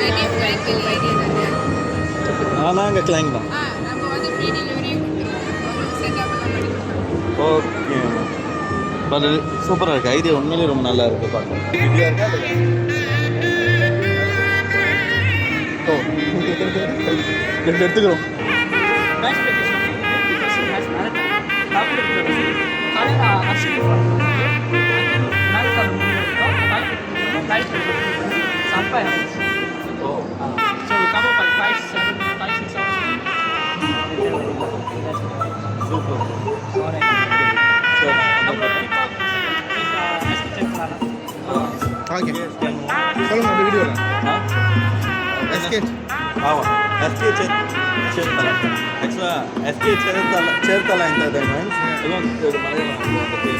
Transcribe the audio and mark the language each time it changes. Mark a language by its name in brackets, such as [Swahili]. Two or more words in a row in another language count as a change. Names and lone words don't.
[Tamil] நாங்கள் கிளைங் தான். நம்ம வந்து [English] free delivery [Tamil] கொடுத்துருவோம். உங்களுக்கு செட்டப் எல்லாம் பண்ணி கொடுத்துருவோம். [English] okay but [Tamil] சூப்பராக இருக்குது. ஐடியா உண்மையிலேயே ரொம்ப நல்லா இருக்குது பார்க்க. இதாக இருக்கா ஓ ரெண்டு எடுத்துக்கிறோம். [Malay] sampai habis. [English] So we come up at 5-6 hours. [Tamil] சூப்பர். [English] Alright. [Tamil] ஸோ நம்ம TikTok ஓகே சொல்லுங்க அப்படி வீடியோவில் எஸ்கே ஆமாம் எஸ்கே சேர்த்தல ஆக்சுவலாக சேர்த்தல என்டர்டைன்மெண்ட் இது மலையாளம் பேர்.